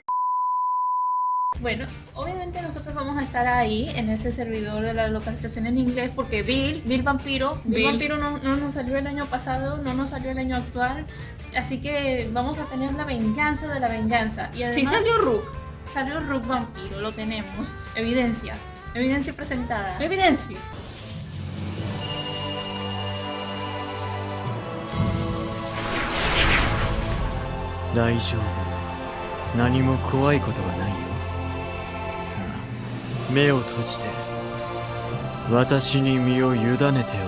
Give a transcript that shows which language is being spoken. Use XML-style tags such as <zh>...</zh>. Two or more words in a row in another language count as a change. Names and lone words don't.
<es>Bueno, obviamente nosotros vamos a estar ahí en ese servidor de la localización en inglés porque Bill Vampiro no nos salió el año pasado, no nos salió el año actual, así que vamos a tener la venganza de la venganza. Y además, sí salió Rook Vampiro, lo tenemos, evidencia presentada. Evidencia.</es> <ja>大丈夫、何も怖いことはないよ。さあ、目を閉じて私に身を委ねておくれ。</ja>